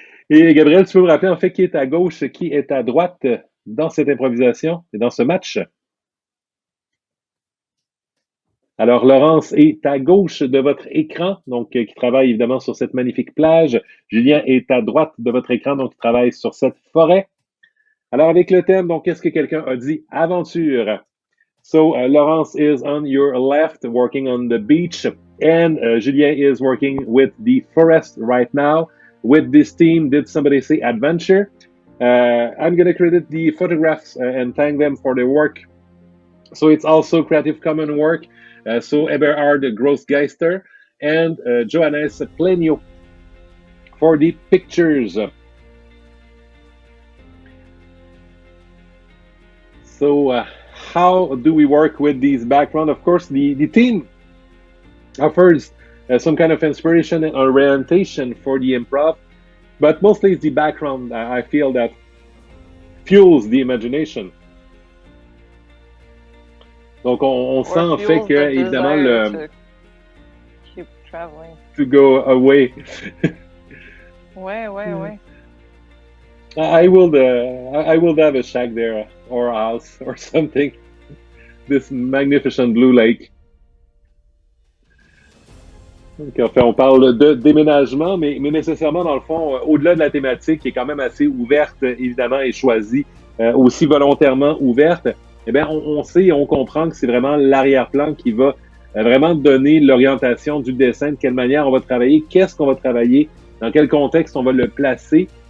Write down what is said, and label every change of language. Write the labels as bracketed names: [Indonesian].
[French] Et Gabriel, tu peux me rappeler en fait qui est à gauche, qui est à droite dans cette improvisation et dans ce match? Alors, Laurence est à gauche de votre écran, donc qui travaille évidemment sur cette magnifique plage. Julien est à droite de votre écran, donc qui travaille sur cette forêt. Alors, avec le thème, donc, qu'est-ce que quelqu'un a dit? Aventure. [English] So, Laurence is on your left, working on the beach, and Julien is working with the forest right now. With this theme, did somebody say adventure? I'm going to credit the photographs and thank them for their work. So it's also Creative Commons work. So Eberhard Grossgeister and Johannes Plenio for the pictures. So how do we work with these background? Of course, the team offers some kind of inspiration and orientation for the improv, but mostly it's the background I feel that fuels the imagination. [French] Donc, on sent en fait que, évidemment, le... [English] Keep traveling. To go away. [French] Ouais. [English] I will have a shack there, or a house, or something. This magnificent blue lake. [French] Donc, en fait, on parle de déménagement, mais nécessairement, dans le fond, au-delà de la thématique, qui est quand même assez ouverte, évidemment, et choisie, aussi volontairement ouverte, eh bien, on sait et on comprend que c'est vraiment l'arrière-plan qui va vraiment donner l'orientation du dessin, de quelle manière on va travailler, qu'est-ce qu'on va travailler, dans quel contexte on va le placer.